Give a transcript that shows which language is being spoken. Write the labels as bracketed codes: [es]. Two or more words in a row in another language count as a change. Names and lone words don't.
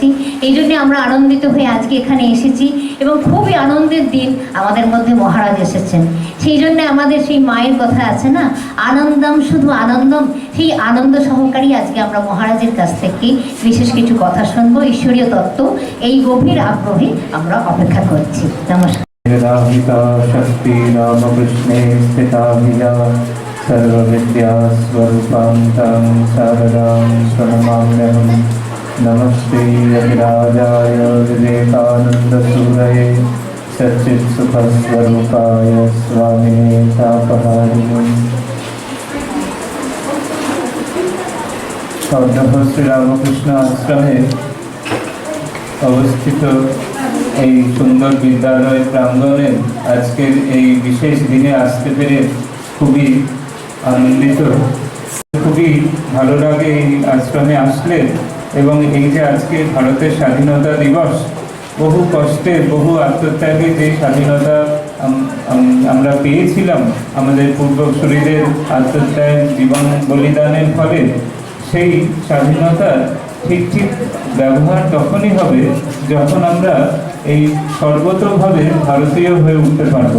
[bn] এই জন্যে আমরা আনন্দিত হয়ে আজকে এখানে এসেছি এবং খুবই আনন্দের দিন আমাদের মধ্যে মহারাজ এসেছেন। সেই জন্য আমাদের সেই মায়ের কথা আছে না, আনন্দম শুধু আনন্দম, সেই আনন্দ সহকারী আজকে আমরা মহারাজের কাছ থেকে বিশেষ কিছু কথা শুনবো। ঈশ্বরীয় তত্ত্ব এই গভীর আগ্রহে আমরা অপেক্ষা করছি। নমস্কার। [sa] शक्ति रामकृष्णे स्थिता विजा सर्वविद्यास्वरूपां तं शारदां प्रणमाम्यहं। नमस्ते यतिराजाय विवेकानन्दसूरये सच्चित्सुखस्वरूपाय स्वामिने तापहारिणे। [bn] খড্ডঃ শ্রীরামকৃষ্ণ আশ্রমে অবস্থিত এই সুন্দর বিদ্যালয় প্রাঙ্গণে আজকের এই বিশেষ দিনে আসতে পেরে খুবই আনন্দিত। খুবই ভালো লাগে এই আশ্রমে আসলে, এবং এই যে আজকে ভারতের স্বাধীনতা দিবস, বহু কষ্টে বহু আত্মত্যাগে যে স্বাধীনতা আমরা পেয়েছিলাম আমাদের পূর্বসূরীদের আত্মত্যাগ জীবন বলিদানের ফলে, সেই স্বাধীনতার ঠিক ব্যবহার তখনই হবে যখন আমরা এই সর্বতোভাবে ভারতীয় হয়ে উঠতে পারবো।